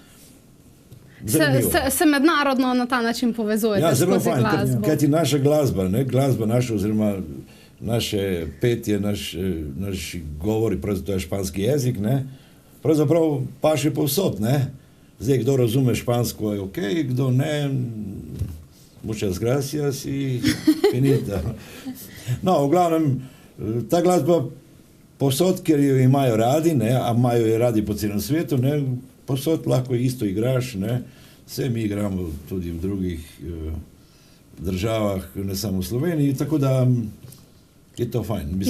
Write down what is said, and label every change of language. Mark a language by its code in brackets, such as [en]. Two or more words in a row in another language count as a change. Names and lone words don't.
[sl] se mednarodno na ta način povezujete skozi glasbo. Ja, zelo fajn, kajti naša glasba, glasba naša oziroma naše petje, naš govor, pravzaprav to je španski jezik, pravzaprav paše povsod, Zdaj, kdo razume špansko je okej, kdo ne, [es] muchas gracias y finita. [sl] No, v glavnem, ta glasba posod, ker jo imajo radi, a imajo jo radi po celem svetu, posod lahko isto igraš, vse mi igramo tudi v drugih državah, ne samo v Sloveniji, tako da je to fajn.